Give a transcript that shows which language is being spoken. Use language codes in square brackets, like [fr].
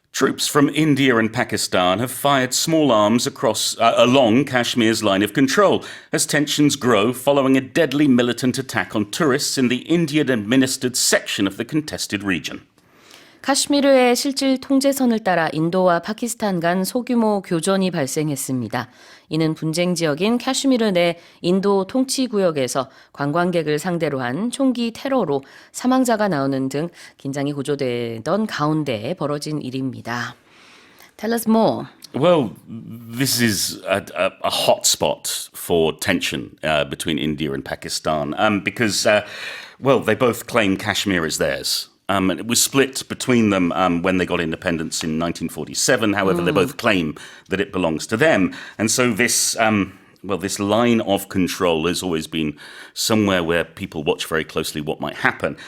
[en] Troops from India and Pakistan have fired small arms along Kashmir's line of control as tensions grow following a deadly militant attack on tourists in the Indian-administered section of the contested region. [ko] 카슈미르의 실질 통제선을 따라 인도와 파키스탄 간 소규모 교전이 발생했습니다. 이는 분쟁 지역인 카슈미르 내 인도 통치구역에서 관광객을 상대로 한 총기 테러로 사망자가 나오는 등 긴장이 고조되던 가운데 벌어진 일입니다. [en] Tell us more. Well, this is a hot spot for tension between India and Pakistan because, they both claim Kashmir as theirs. And it was split between them when they got independence in 1947. However, they both claim that it belongs to them. And so this line of control has always been somewhere where people watch very closely what might happen.